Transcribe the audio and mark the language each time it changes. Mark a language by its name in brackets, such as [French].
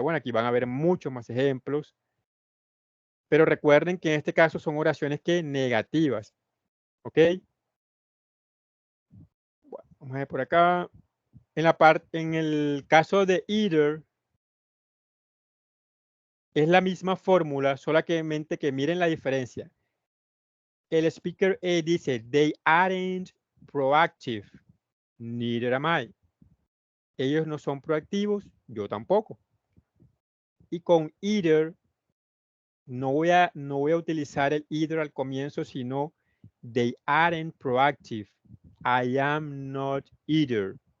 [Spanish] Bueno, aquí van a ver muchos más ejemplos. Pero recuerden que en este caso son oraciones que negativas. ¿Ok? Bueno, vamos a ver por acá. En el caso de either, es la misma fórmula, solamente que miren la diferencia. El speaker A dice, [English] they aren't proactive. Neither am I. [Spanish] Ellos no son proactivos, yo tampoco. Y con either, no voy a utilizar el either al comienzo, sino [English] they aren't proactive. I am not either.